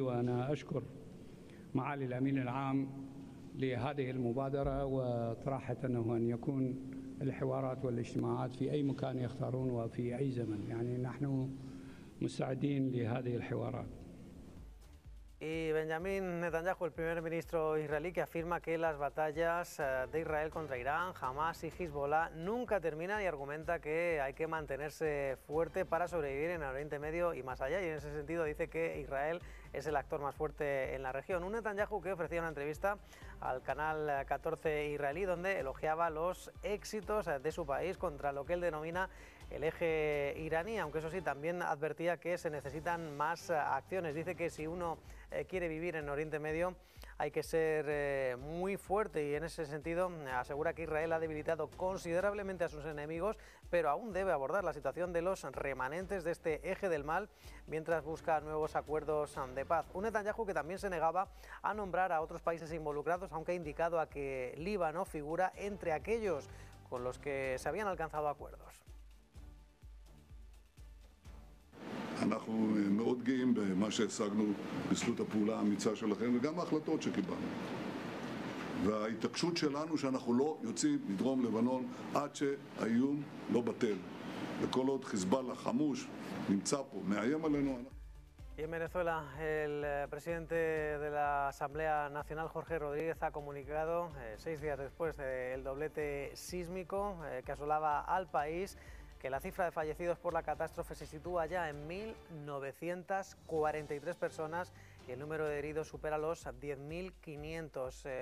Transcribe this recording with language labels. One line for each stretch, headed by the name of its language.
Arabic: وأنا أشكر معالي الأمين العام لهذه المبادرة وطرحت أنه أن يكون الحوارات والاجتماعات في أي مكان يختارون وفي أي زمن، يعني نحن مستعدين لهذه الحوارات.
Spanish: Y Benjamin Netanyahu, el primer ministro israelí, que afirma que las batallas de Israel contra Irán, Hamas y Hezbollah nunca terminan y argumenta que hay que mantenerse fuerte para sobrevivir en el Oriente Medio y más allá. Y en ese sentido dice que Israel es el actor más fuerte en la región. Un Netanyahu que ofrecía una entrevista al canal 14 israelí donde elogiaba los éxitos de su país contra lo que él denomina el eje iraní, aunque eso sí, también advertía que se necesitan más acciones. Dice que si uno quiere vivir en Oriente Medio hay que ser muy fuerte y en ese sentido asegura que Israel ha debilitado considerablemente a sus enemigos, pero aún debe abordar la situación de los remanentes de este eje del mal mientras busca nuevos acuerdos de paz. Un Netanyahu que también se negaba a nombrar a otros países involucrados, aunque ha indicado a que Líbano figura entre aquellos con los que se habían alcanzado acuerdos.
Hebrew: אנחנו מאוד גאים במה שהשגנו בזכות הפעולה האמיצה שלכם וגם ההחלטות שקיבלנו. וההתעקשות שלנו שאנחנו לא יוצאים מדרום לבנון עד שהאיום לא בטל. וכל עוד חיזבאללה חמוש נמצא פה, מאיים עלינו.
Spanish: Y en Venezuela, el presidente de la Asamblea Nacional, Jorge Rodríguez, ha comunicado seis días después del doblete sísmico que asolaba al país que la cifra de fallecidos por la catástrofe se sitúa ya en 1.943 personas y el número de heridos supera los 10.500.